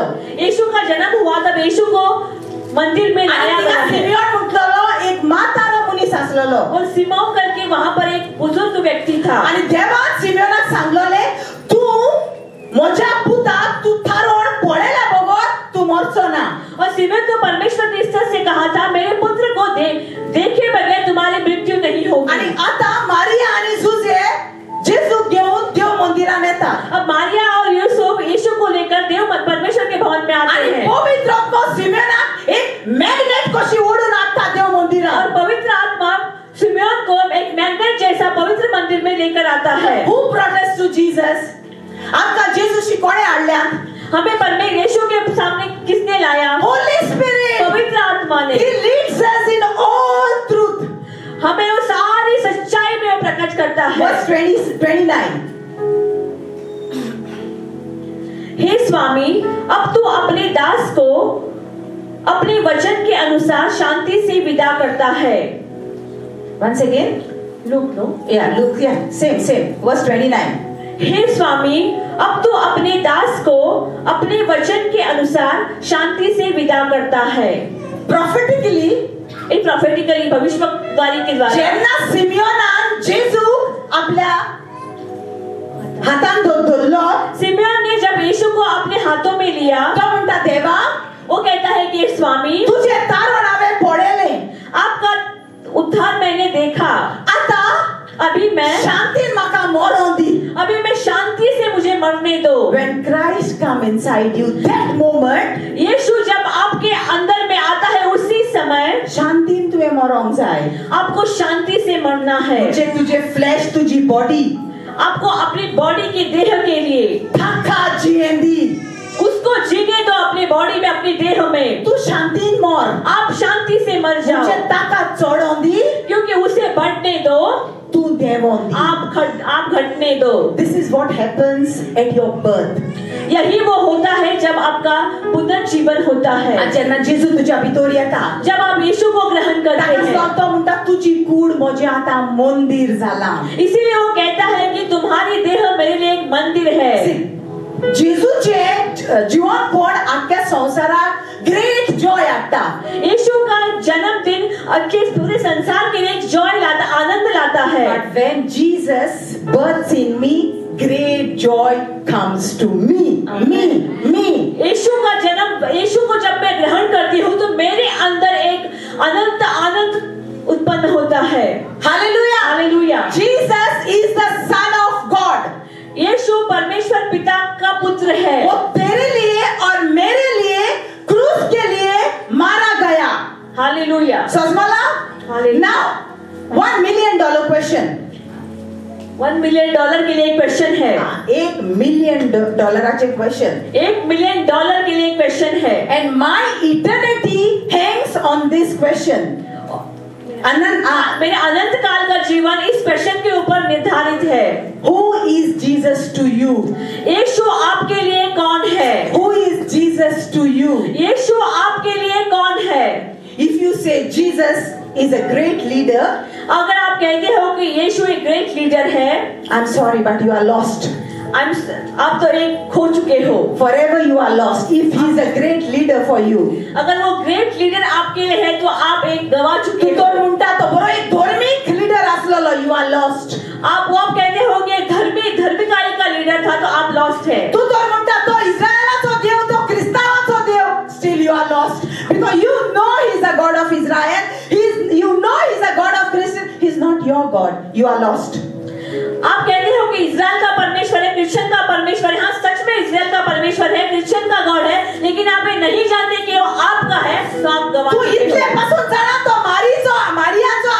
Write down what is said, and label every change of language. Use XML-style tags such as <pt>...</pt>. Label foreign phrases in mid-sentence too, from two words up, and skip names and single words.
<hi>यीशु का जन्म हुआ तब यीशु को मंदिर में लाया</hi> <kok>आणि</kok> <hi>गया तिका है।</hi> <kok>सिमियोन म्हटलेलो एक म्हातारो मनीस आसलेलो,</kok> <hi>और सिमोन करके वहां पर एक बुजुर्ग व्यक्ति था।</hi> <kok>आणि देवान सिमियोनाक सांगलोले, तू म्हज्या पुताक तू थारोन पळयला बगर तू मरचो ना।</kok> <hi>और सिमोन को परमेश्वर ने इस तरह से कहा था, मेरे पुत्र को देखे बगैर तुम्हारी मृत्यु नहीं होगी।</hi> <kok>आणि आता मारिया आणि जुजे जेजूक घेऊन देव मंदिरान येतात,</kok> <hi>अब मारिया और यूसुफ यीशु को लेकर परमेश्वर के भवन में आते</hi> <kok>आणि</kok> <hi>हैं।</hi> <kok>पवित्र आत्मा सिमियोनाक एक मॅग्नेट कशी ओढून आणतात देव</kok> <hi>और</hi> <kok>मंदिरात।</kok> <hi>पवित्र आत्मा सिमोन को एक मैग्नेट जैसा पवित्र मंदिर में लेकर आता है।</hi> <en>Who brought us to Jesus?</en> <kok>आमका जेजूशी कोणे हाडल्यात?</kok> <hi>हमें परमेश्वर यीशु के सामने किसने लाया?</hi> <en>Holy Spirit.</en> <hi>पवित्र आत्मा ने।</hi> <en>He leads us in all truth.</en> <hi>हमें वो सारी सच्चाई में वो प्रकट करता है।</hi> <en>Verse 29.</en> <hi>हे स्वामी, अब तू अपने दास को अपने वचन के अनुसार शांति से विदा करता है।</hi> <en>Once again. लूक नो। Look, same. Verse 29.</en> <hi>हे स्वामी, अब तू अपने दास को अपने वचन के अनुसार शांति से विदा करता है।</hi> <en>Prophetically,</en> <hi>एक प्रॉफेटिकली भविष्यवाणी के द्वारा</hi> <kok>जेन्ना सिमियोनान जेजू आपल्या हातान धरलो,</kok> <hi>सिमोन ने जब यीशु को अपने हाथों में लिया</hi> <kok>तो म्हणता, देवा</kok> <hi>वो कहता है कि स्वामी,</hi> <kok>तुझे तारण हांवें पळयले,</kok> <hi>आपका उद्धार मैंने देखा।</hi> <kok>आता</kok> <hi>अभी मैं</hi> <kok>शांतीन म्हाका मरोन दी।</kok> <hi>अभी मैं शांति से मुझे मरने दो।</hi> <en>When Christ come inside you, that moment,</en> <hi>यीशु जब आपके अंदर में आता है उसी समय</hi> <kok>शांतीन तुवें मरोंक जाय।</kok> <hi>आपको शांति से मरना है।</hi> <kok>म्हणजे तुझे फ्लॅश, तुझी बॉडी</kok> <hi>आपको अपनी बॉडी के देह के लिए</hi> <kok>थाका जियेन दी।</kok> <hi>उसको जीने दो, अपनी बॉडी में, अपनी देह में।</hi> <kok>तू शांतीन मर,</kok> <hi>आप शांति से मर जाओ,</hi> <kok>तुझे ताकद चढोन दी,</kok> <hi>क्योंकि उसे बढ़ने दो,</hi> <kok>तू देवोन दी।</kok> <hi>आप घटने दो।</hi> <en>This is what happens at your birth.</en> <hi>यही वो होता है जब आपका पुनर्जीवन होता है।</hi> <kok>जेन्ना जेजू तुझ्या भितर येता,</kok> <hi>जब आप यीशु को ग्रहण करते</hi> <kok>ताका</kok> <hi>हैं,</hi> <kok>तो म्हणटा, तुझी कूड म्हजे आतां मंदिर जाला।</kok> <hi>इसीलिए वो कहता है कि तुम्हारी देह मेरे लिए एक मंदिर है।</hi> <kok>जेजूचे जीवन कोण आख्या संसाराक ग्रेट जॉय हाडटा।</kok> <hi>यीशु का जन्मदिन अख्खे पूरे संसार के लिए एक जॉय लाता, आनंद लाता है।</hi> <en>But when Jesus births in me, great joy comes to me.</en> <hi>यीशु को जब मैं ग्रहण करती हूँ तो मेरे अंदर एक अनंत आनंद उत्पन्न होता है।</hi> <en>Hallelujah.</en> <hi>हालेलुया। Jesus is the Son of God. यीशु परमेश्वर पिता का पुत्र है। वो तेरे लिए और मेरे लिए क्रूस के लिए मारा गया। हालेलुया।</hi> <kok>समझला?</kok> <en>Hallelujah. Now, $1 million question.</en> <hi>$1 मिलियन के लिए एक क्वेश्चन है।</hi> <en>$1 million question.</en> <hi>$1 मिलियन के लिए एक क्वेश्चन है।</hi> <en>And my eternity hangs on this question.</en> <hi>मेरे अनंत काल का जीवन इस क्वेश्चन के ऊपर निर्धारित है।</hi> <en>Who is Jesus to you?</en> <hi>यीशु आपके लिए कौन है?</hi> <en>Who is Jesus to you?</en> <hi>यीशु आपके लिए कौन है?</hi> <en>If you say Jesus is a great leader,</en> <hi>अगर आप कहते हो कि यीशु एक</hi> <en>great leader</en> <hi>है,</hi> <en>I'm sorry but you are lost.</en> <hi>आप तो एक खो चुके हो।</hi> <en>Forever you are lost. If he is a great leader for you,</en> <hi>अगर वो</hi> <en>great leader</en> <hi>आपके लिए है तो आप एक गवा चुके</hi> <kok>तू</kok> <hi>हो।</hi> <kok>तो म्हणता तो बरो एक धार्मिक लीडर असलेलो,</kok> <en>you are lost.</en> <hi>आप कहते हो कि धर्मिकाई का लीडर था तो आप लॉस्ट है।</hi> <kok>तू तो म्हणता तो इस्रायलाचो देव, तो ख्रिस्तावाचो देव,</kok> <en>still you are lost because you know he is the God of Israel. You know he is the God of Christian. He is not your God. You are lost.</en> <hi>आप कहते हो कि इज़राइल का परमेश्वर है, क्रिश्चियन का परमेश्वर है। हाँ, सच में इज़राइल का परमेश्वर है, क्रिश्चियन का गॉड है, लेकिन आप ये नहीं जानते कि वो आपका है, तो आप गवा</hi> <kok>तू इतले पासून जाणा तो मारी</kok>